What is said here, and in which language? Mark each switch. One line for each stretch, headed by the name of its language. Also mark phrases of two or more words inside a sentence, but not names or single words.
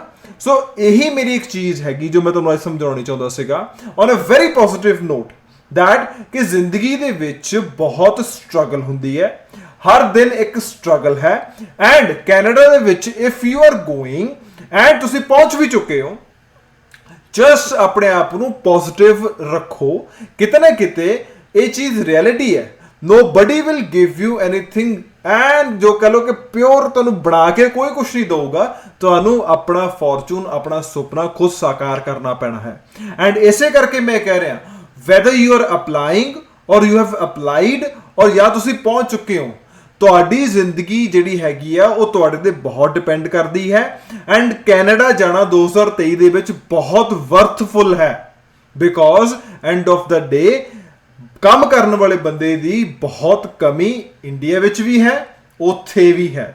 Punjabi: ਸੋ ਇਹੀ ਮੇਰੀ ਇੱਕ ਚੀਜ਼ ਹੈਗੀ ਜੋ ਮੈਂ ਤੁਹਾਨੂੰ ਅੱਜ ਸਮਝਾਉਣੀ ਚਾਹੁੰਦਾ ਸੀਗਾ
English: on a very positive note, that
Punjabi: ਕਿ ਜ਼ਿੰਦਗੀ ਦੇ ਵਿੱਚ ਬਹੁਤ ਸਟਰਗਲ ਹੁੰਦੀ ਹੈ, ਹਰ ਦਿਨ ਇੱਕ ਸਟਰਗਲ ਹੈ। ਐਂਡ ਕੈਨੇਡਾ ਦੇ ਵਿੱਚ
English: if you are going and
Punjabi: ਤੁਸੀਂ ਪਹੁੰਚ ਵੀ ਚੁੱਕੇ ਹੋ, ਜਸਟ ਆਪਣੇ ਆਪ ਨੂੰ ਪੋਜ਼ਿਟਿਵ ਰੱਖੋ। ਕਿਤੇ ਨਾ ਕਿਤੇ ਇਹ ਚੀਜ਼ ਰਿਐਲਿਟੀ ਹੈ,
English: nobody will give you anything
Punjabi: ਐਂਡ ਜੋ ਕਹ ਲਓ ਕਿ ਪਿਓਰ ਤੁਹਾਨੂੰ ਬਣਾ ਕੇ ਕੋਈ ਕੁਝ ਨਹੀਂ ਦਊਗਾ। ਤੁਹਾਨੂੰ ਆਪਣਾ ਫੋਰਚੂਨ, ਆਪਣਾ ਸੁਪਨਾ ਖੁਦ ਸਾਕਾਰ ਕਰਨਾ ਪੈਣਾ ਹੈ। ਐਂਡ ਇਸੇ ਕਰਕੇ ਮੈਂ ਕਹਿ ਰਿਹਾ,
English: whether you are applying or you have applied
Punjabi: ਔਰ ਜਾਂ ਤੁਸੀਂ ਪਹੁੰਚ ਚੁੱਕੇ ਹੋ, ਤੁਹਾਡੀ ਜ਼ਿੰਦਗੀ ਜਿਹੜੀ ਹੈਗੀ ਆ ਉਹ ਤੁਹਾਡੇ ਤੇ ਬਹੁਤ ਡਿਪੈਂਡ ਕਰਦੀ ਹੈ। ਐਂਡ ਕੈਨੇਡਾ ਜਾਣਾ 2023 ਦੇ ਵਿੱਚ ਬਹੁਤ ਵਰਥਫੁਲ ਹੈ,
English: because end of the day
Punjabi: ਕੰਮ ਕਰਨ ਵਾਲੇ ਬੰਦੇ ਦੀ ਬਹੁਤ ਕਮੀ ਇੰਡੀਆ ਵਿੱਚ ਵੀ ਹੈ, ਉੱਥੇ ਵੀ ਹੈ।